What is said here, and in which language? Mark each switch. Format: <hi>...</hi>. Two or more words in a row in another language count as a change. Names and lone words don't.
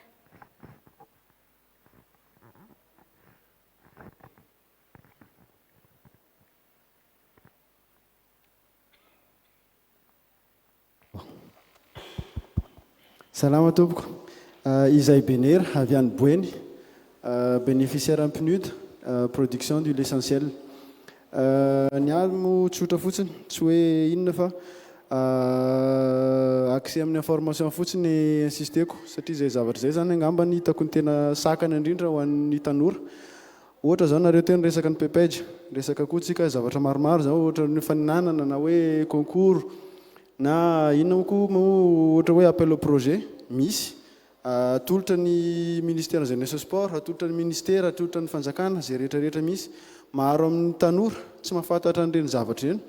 <mg>Salama tompoko. Isaïe Bener avy any Boeny,</mg> <fr>bénéficiaire en PNUD, production de l'essentiel.</fr> <mg>Ny almo tsotra fotsiny tsy hoe inona fa accès amin'ny information fotsiny insisteko satria zay zavatra zay zany angamba ny hitako ny tena sakana indrindra ho an'ny tanora. Ohatra zao nareo teny resaka ny PPG, resaka koa tsika zavatra maromaro zao ohatra ny faninanana na hoe concours na inona koa ohatra hoe</mg> <fr>appel au projet</fr> <mg>misy atolotra ny</mg> <fr>ministère jeunesse sport,</fr> <mg>atolotra ny ministère, atolotra ny fanjakana zay rehetrarehetra misy maro amin'ny tanora tsy mahafantatra an'ireny zavatra ireny.</mg>